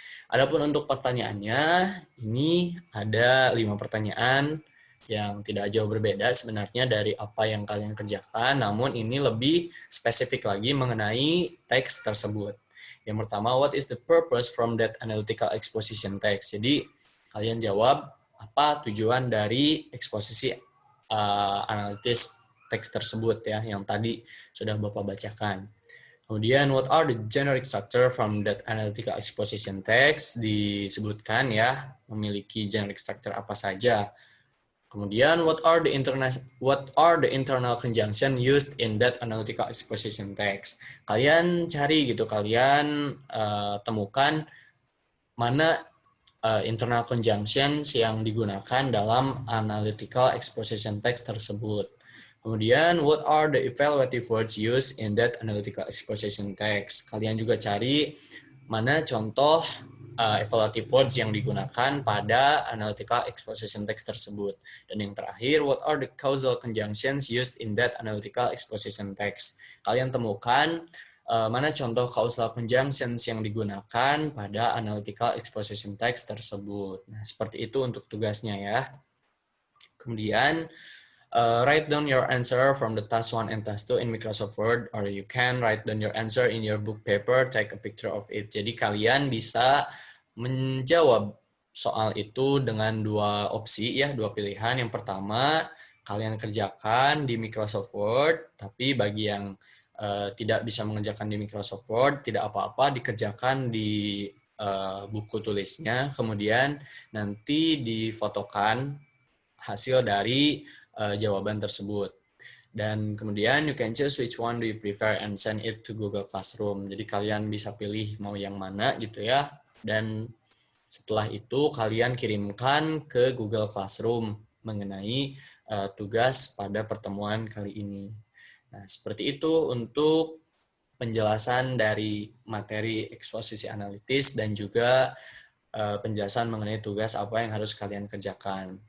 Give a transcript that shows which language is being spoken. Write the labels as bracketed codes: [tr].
[id] Adapun untuk pertanyaannya, ini ada 5 pertanyaan yang tidak jauh berbeda sebenarnya dari apa yang kalian kerjakan, namun ini lebih spesifik lagi mengenai teks tersebut. Yang pertama, [en] what is the purpose from that analytical exposition text? [id] Jadi, kalian jawab apa tujuan dari eksposisi analitis teks tersebut ya, yang tadi sudah Bapak bacakan. Kemudian, [en] what are the generic structure from that analytical exposition text? [id] Disebutkan ya, memiliki generic structure apa saja. Kemudian, [en] what are the internal conjunction used in that analytical exposition text? [id] Kalian cari gitu, kalian temukan mana internal conjunctions yang digunakan dalam analytical exposition text tersebut. Kemudian, [en] what are the evaluative words used in that analytical exposition text? [id] Kalian juga cari mana contoh evaluative words yang digunakan pada analytical exposition text tersebut. Dan yang terakhir, [en] what are the causal conjunctions used in that analytical exposition text? [id] Kalian temukan mana contoh causal conjunctions yang digunakan pada analytical exposition text tersebut. Nah, seperti itu untuk tugasnya ya. Kemudian, [en] write down your answer from the task 1 and task 2 in Microsoft Word, or you can write down your answer in your book paper, take a picture of it. [id] Jadi kalian bisa menjawab soal itu dengan dua opsi ya, dua pilihan. Yang pertama, kalian kerjakan di Microsoft Word, tapi bagi yang tidak bisa mengerjakan di Microsoft Word, tidak apa-apa, dikerjakan di buku tulisnya, kemudian nanti difotokan hasil dari jawaban tersebut. Dan kemudian [en] you can choose which one do you prefer and send it to Google Classroom. [id] Jadi kalian bisa pilih mau yang mana gitu ya. Dan setelah itu kalian kirimkan ke Google Classroom mengenai tugas pada pertemuan kali ini. Nah, seperti itu untuk penjelasan dari materi eksposisi analitis dan juga penjelasan mengenai tugas apa yang harus kalian kerjakan.